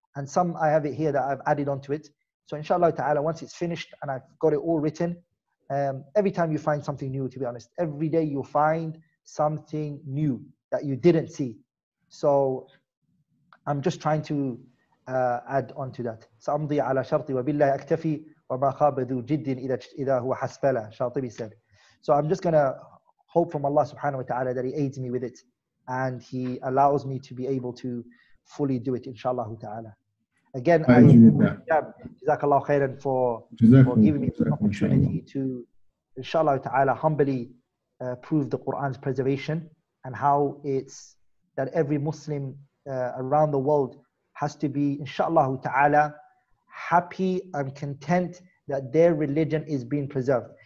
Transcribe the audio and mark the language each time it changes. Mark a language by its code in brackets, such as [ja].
[en] And some I have it here that I've added onto it. So inshallah ta'ala, once it's finished and I've got it all written, every time you find something new, to be honest, every day you'll find something new that you didn't see. So I'm just trying to add on to that. [ar] سأمضي على شرطي وبالله أكتفي وما خاب ذو جد إذا هو حسبلا, [en] Shatibi said. So I'm just going to hope from Allah subhanahu wa ta'ala that He aids me with it and He allows me to be able to fully do it, inshallah ta'ala. Again, Jazakallah khairan for giving me the opportunity to, inshallah ta'ala, humbly prove the Qur'an's preservation and how it's that every Muslim around the world has to be, inshallah ta'ala, happy and content that their religion is being preserved.